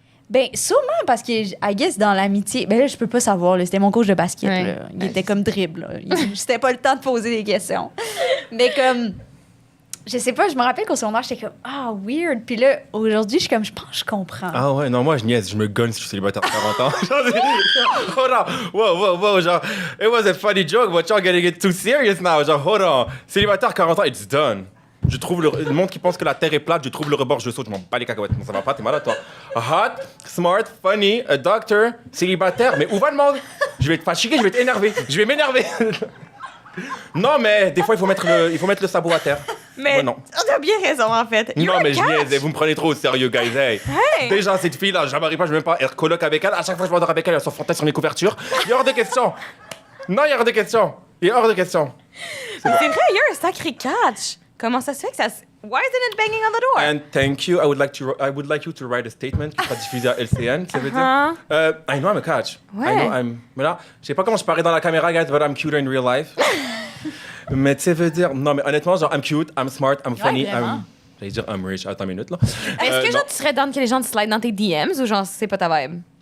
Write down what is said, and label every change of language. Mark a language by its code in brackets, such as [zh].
[fr] Ben, sûrement, parce que, [en] I guess, [fr] dans l'amitié... Ben là, je peux pas savoir, là, c'était mon coach de basket, Ouais. là. Il était comme dribble, là. C'était pas le temps de poser des questions. Mais comme... Je sais pas, je me rappelle qu'au secondaire, j'étais comme, weird. Puis là, aujourd'hui, je suis comme, je pense que je comprends. Ah ouais, non, moi je niaise, je me gonne si je suis célibataire à 40 ans. [en] Hold on, wow, genre, it was a funny joke, but y'all getting it too serious now. [fr] Genre, [en] hold on, [fr] célibataire à 40 ans, [en] it's done. [fr] Je trouve le monde qui pense que la terre est plate, je trouve le rebord, je saute, je m'en bats les cacahuètes. Non, ça va pas, t'es malade, toi. [en] Hot, smart, funny, a doctor, [fr] célibataire, mais où va le monde? Je vais être fatigué, je vais être énervé, je vais m'énerver. Non, mais des fois, il faut mettre le sabot à terre. Mais Moi, non. t'as bien raison, en fait. [en] You're [fr] Non, [en] a [fr] mais je [en] catch. [fr] niaise, vous me prenez trop au sérieux, guys. Hey. Hey. Déjà, cette fille-là, je la marie pas, je vais même pas être coloc avec elle. À chaque fois que je m'endors avec elle, elle s'en fantasme sur mes couvertures. Il y a hors de question. Non, il y a hors de question. Il y a hors de question. C'est vrai, [en] you're a [fr] sacré catch. Comment ça se fait que ça... [en] Why isn't it banging on the door? And thank you. I would like you to write a statement [fr] qui sera diffusé à LCN, ça veut dire. [en] I know I'm a catch. [fr] Ouais. [en] I know I'm... [fr] Mais là, je sais pas comment je parais dans la caméra, guys, [en] but I'm cuter in real life. [fr] Mais tu sais, veut dire... Non, mais honnêtement, genre, [en] I'm cute, I'm smart, I'm funny, [fr] vraiment. J'allais dire [en] I'm rich. [fr] Attends une minute, là. Est-ce que non. genre tu serais down que les gens te slide dans tes DMs ou genre c'est pas ta vibe?